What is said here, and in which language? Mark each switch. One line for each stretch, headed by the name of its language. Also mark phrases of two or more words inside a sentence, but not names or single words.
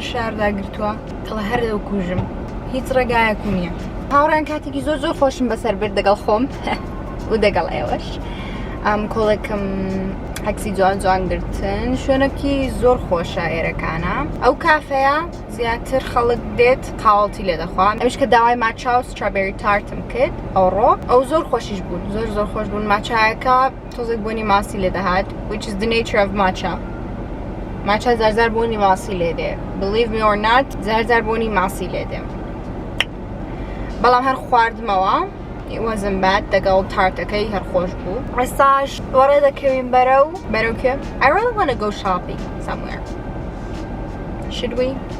Central Kurdish: شاردا گرتووە تەڵە هەر دەوکوژم هیچ ڕێگایەکو نییە هاوڕیان کاتێکی زۆر خۆشم بەسەر برد دەگەڵ خۆم و دەگەڵ ئێوەش کۆڵێکم عەکسی جوان جوان گرتن شوێنێکی زۆر خۆشە ئێرەکانە ئەو کافەیە زیاتر خەڵک دێت قاوەڵتی لێ دەخوان ئەوش کە داوای ماچا و سترۆبێری تارتم کرد ئەوڕۆ ئەو زۆر خۆشیش بوون زۆر خۆش بوون ماچایەکە تۆزێک بوونی ماسی لێ دەهات
English: which is the nature of matcha
Central Kurdish: ماچا زارزار بوونی ماسی لێ دێ
English: believe me or not
Central Kurdish: زارزار بوونی ماسی لێ دێ بەڵام هەر خواردمەوە
English: it wasn't bad
Central Kurdish: دەگەڵ تارتەکەی هەر خۆش بوو ڕێستاش وەڕێ دەکەوین بەرەو کێ
English: I really want to go shopping somewhere should we